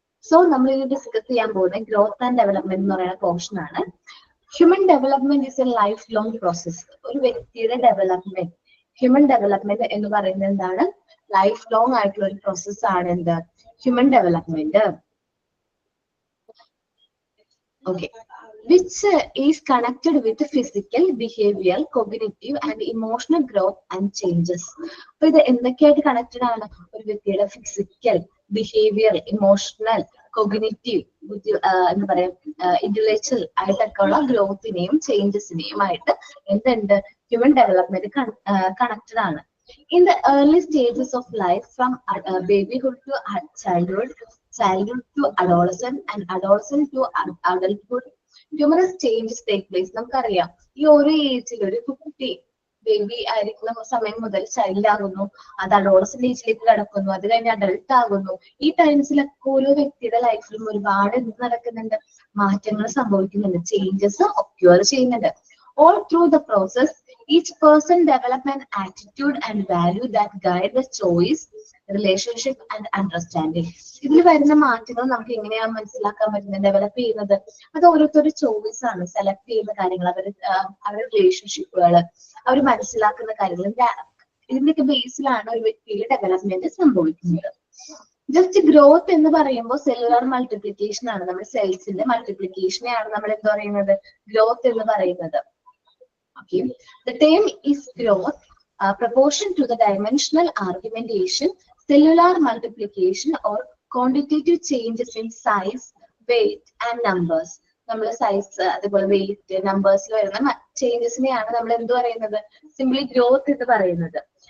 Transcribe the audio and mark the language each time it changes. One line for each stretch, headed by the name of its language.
Malayalam: So നമ്മൾ ഇത് discuss ചെയ്യാൻ പോകുന്നത് ഗ്രോത്ത് ആൻഡ് ഡെവലപ്മെന്റ് എന്ന് പറയുന്ന പോർഷൻ ആണ്.
English: Human development is a life long process.
Malayalam: ഒരു വ്യക്തിയുടെ ഡെവലപ്മെന്റ്, ഹ്യൂമൻ ഡെവലപ്മെന്റ് എന്ന് പറയുന്നത് എന്താണ്, ലൈഫ് ലോങ് ആയിട്ടുള്ള ഒരു പ്രോസസ് ആണ് എന്ത്, human development.
English: Okay, which is connected with physical, behavioral, cognitive and emotional growth and changes.
Malayalam: അപ്പൊ ഇത് എന്തൊക്കെയായിട്ട് കണക്റ്റഡ് ആണ്? ഒരു വ്യക്തിയുടെ ഫിസിക്കൽ, ബിഹേവിയർ, ഇമോഷണൽ, കൊഗ്നിറ്റീവ്, എന്താ പറയാ, ഇന്റലക്ച്വൽ ആയിട്ടൊക്കെ ഉള്ള ഗ്രോത്തിനെയും ചേഞ്ചസിനെയും ആയിട്ട് എന്തുണ്ട്, ഹ്യൂമൻ ഡെവലപ്മെന്റ് കണക്റ്റഡ് ആണ്.
English: In the early stages of life, from babyhood to childhood to adolescent and adolescent to adulthood, numerous changes take place.
Malayalam: നമുക്കറിയാം ഈ ഓരോ ഏജിൽ ഒരു കുട്ടി ബേബി ആയിരിക്കുന്ന സമയം മുതൽ ചൈൽഡ് ആകുന്നു, അത് അഡോളസന്റ് ഏജിലേക്ക് കടക്കുന്നു, അത് കഴിഞ്ഞ് അഡൾട്ട് ആകുന്നു. ഈ ടൈംസിലൊക്കെ ഓരോ വ്യക്തിയുടെ ലൈഫിലും ഒരുപാട് എന്ത് നടക്കുന്നുണ്ട്, മാറ്റങ്ങൾ സംഭവിക്കുന്നുണ്ട്, ചേഞ്ചസ് ഒക്യൂർ ചെയ്യുന്നുണ്ട്.
English: All through the process, each person develop an attitude and value that guide the choice, relationship and understanding.
Malayalam: ഇതിൽ വരുന്ന മാറ്റങ്ങൾ നമുക്ക് എങ്ങനെയാണ് മനസ്സിലാക്കാൻ പറ്റുന്നത്, ഡെവലപ്പ് ചെയ്യുന്നത്? അത് ഓരോരുത്തരുടെ ചോയ്സ് ആണ്, സെലക്ട് ചെയ്യുന്ന കാര്യങ്ങൾ, അവരുടെ റിലേഷൻഷിപ്പുകൾ, അവർ മനസ്സിലാക്കുന്ന കാര്യങ്ങൾ, ഇതിന്റെയൊക്കെ ബേസിലാണ് ഒരു വ്യക്തിയിൽ ഡെവലപ്മെന്റ് സംഭവിക്കുന്നത്. ജസ്റ്റ് ഗ്രോത്ത് എന്ന് പറയുമ്പോൾ സെല്ലുലാർ മൾട്ടിപ്ലിക്കേഷൻ ആണ്, നമ്മുടെ സെൽസിന്റെ മൾട്ടിപ്ലിക്കേഷനെയാണ് നമ്മൾ എന്ത് പറയുന്നത്, ഗ്രോത്ത് എന്ന് പറയുന്നത്.
English: Okay, the term is growth, proportion to the dimensional argumentation, cellular multiplication or quantitative changes in size, weight and numbers.
Malayalam: നമ്മൾ സൈസ്, അതുപോലെ വെയിറ്റ്, നമ്പേഴ്സിൽ വരുന്ന ചേഞ്ചസിനെയാണ് നമ്മൾ എന്ത് പറയുന്നത്, സിംപ്ലി ഗ്രോത്ത് എന്ന് പറയുന്നത്.